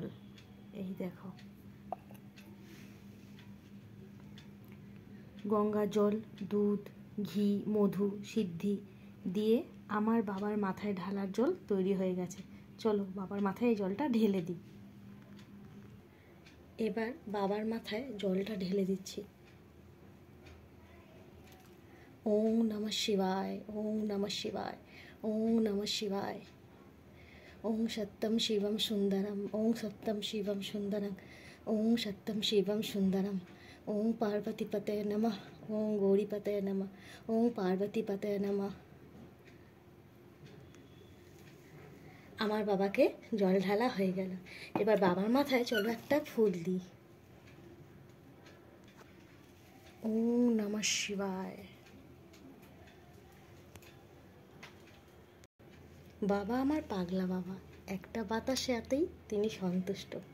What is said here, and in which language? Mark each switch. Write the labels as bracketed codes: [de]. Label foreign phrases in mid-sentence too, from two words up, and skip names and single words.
[bn] এই দেখো, গঙ্গা জল, দুধ, ঘি, মধু, সিদ্ধি দিয়ে আমার বাবার মাথায় ঢালার জল তৈরি হয়ে গেছে। চলো বাবার মাথায় এই জলটা ঢেলে দিই। এবার বাবার মাথায় জলটা ঢেলে দিচ্ছি। [sa] ওম নমঃ শিবায়, ওম নমঃ শিবায়, ওম নমঃ শিবায়। ওম সত্যম শিবম সুন্দরম, ওম সত্যম শিবম সুন্দরম, ওম সত্যম শিবম সুন্দরম। ওম পার্বতীপতে নমঃ, ওম গৌরীপতে নমঃ, ওম পার্বতীপতে নমঃ। [bn] আমার বাবাকে জল ঢালা হয়ে গেল। এবার বাবার মাথায় চলো একটা ফুল দিই। [sa] ওম নমঃ শিবায়। [bn] বাবা আমার পাগলা বাবা, একটা বাতাসেতেই তিনি সন্তুষ্ট।